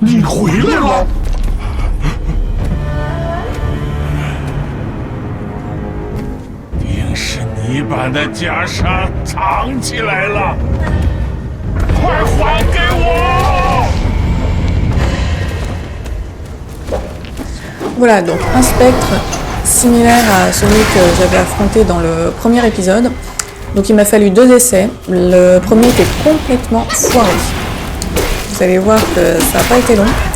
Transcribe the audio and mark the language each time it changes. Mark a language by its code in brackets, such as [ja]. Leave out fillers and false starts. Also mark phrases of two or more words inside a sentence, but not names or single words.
[zh] 回来了！定是你把那袈裟藏起来了，快还给我！ [fr] Voilà, donc un spectre similaire à celui que j'avais affronté dans le premier épisode. Donc il m'a fallu 2 essais. Le premier était complètement foiré. Vous allez voir que ça n'a pas été long.